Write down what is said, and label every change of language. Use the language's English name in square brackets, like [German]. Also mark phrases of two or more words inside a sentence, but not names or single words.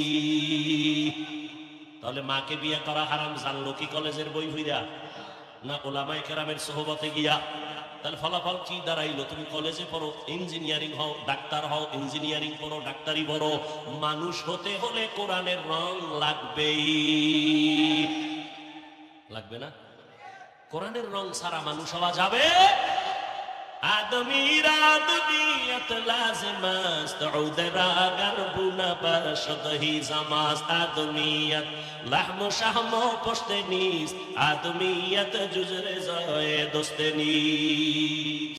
[Bangla] তাহলে মাকে বিয়ে করা হারাম জানলো কি কলেজের বই হইরা, না উলামায়ে কেরামের সোহবতে গিয়া? তাহলে ফলাফল কি দাঁড়াইলো? তুমি কলেজে পড়ো, ইঞ্জিনিয়ারিং হও, ডাক্তার হও, ইঞ্জিনিয়ারিং পড়ো, ডাক্তারি পড়ো, মানুষ হতে হলে কোরআনের রং লাগবেই। লাগবে না? কোরআনের রং ছাড়া মানুষ হওয়া যাবে? [Persian] آدمی را دنیت لازم است عود را اگر بو نباشد هیزم است. آدمیت لحم و شحم و پشت نیست، آدمیت جز رضای دوست نیست.